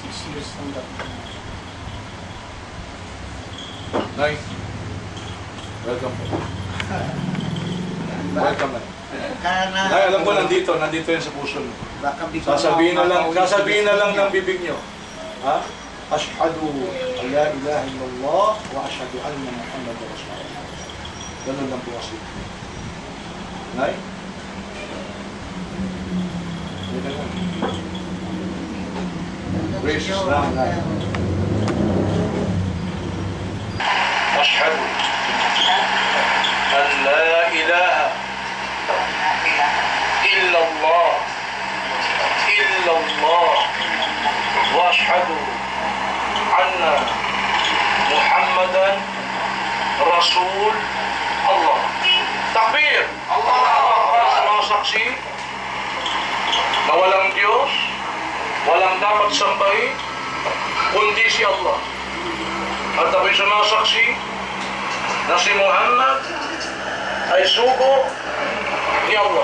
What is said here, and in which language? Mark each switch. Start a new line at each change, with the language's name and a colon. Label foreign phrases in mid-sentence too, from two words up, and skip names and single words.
Filipino: 6 years tanggap. Nay, welcome po. Welcome na. Nay, alam ko nandito yan sa puso mo. Sasabihin na lang ng bibig nyo. Ha?
Arabic: أشهد أن لا إله إلا الله وأشهد أن محمدا رسول الله.
Filipino: Ganun lang po kasi. Nay? Dito lang.
English: Praise Islam,
Filipino: Nay.
Arabic: أشهد أن لا إله إلا الله وأشهد أن محمدا رسول الله. Takbir!
Filipino: Mga saksi na walang Diyos, walang dapat sambahin, kundi si Allah. At ako'y sumasaksi na si Muhammad ay sugo ni Allah.